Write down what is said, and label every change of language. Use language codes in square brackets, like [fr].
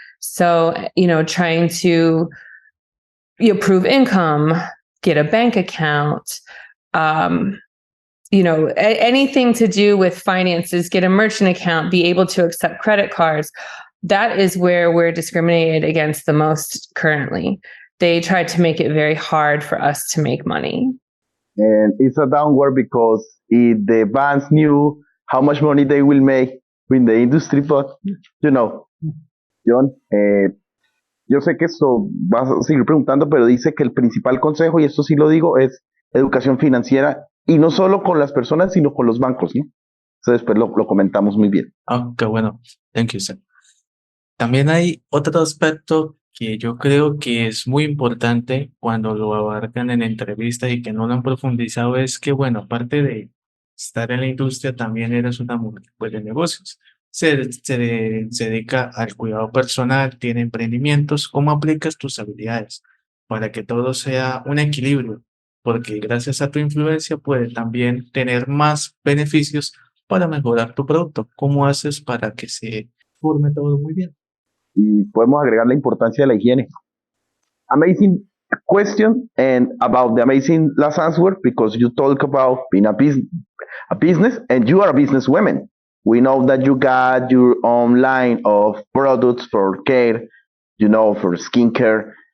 [en] So, trying to prove income, get a bank account, anything to do with finances, get a merchant account, be able to accept credit cards. That is where we're discriminated against the most currently. They try to make it very hard for us to make money. And it's a downward because if the bands knew how much money they will make in the industry, but, John, [es] yo sé que esto vas a seguir preguntando, pero dice que el principal consejo, y esto sí lo digo, es educación financiera, y no solo con las personas, sino con los bancos, ¿no? Entonces, después lo comentamos muy bien. Qué bueno. [en] Thank you, sir. [es] También hay otro aspecto que yo creo que es muy importante cuando lo abarcan en entrevistas y que no lo han profundizado, es que, bueno, aparte de estar en la industria, también eres una mujer pues, de negocios. Se dedica al cuidado personal, tiene emprendimientos. ¿Cómo aplicas tus habilidades para que todo sea un equilibrio? Porque gracias a tu influencia puede también tener más beneficios para mejorar tu producto. ¿Cómo haces para que se forme todo muy bien? Y podemos agregar la importancia de la higiene. [en] Amazing question and about the amazing last answer, because you talk about being a business and you are a businesswoman. We know that you got your own line of products for care, for skincare.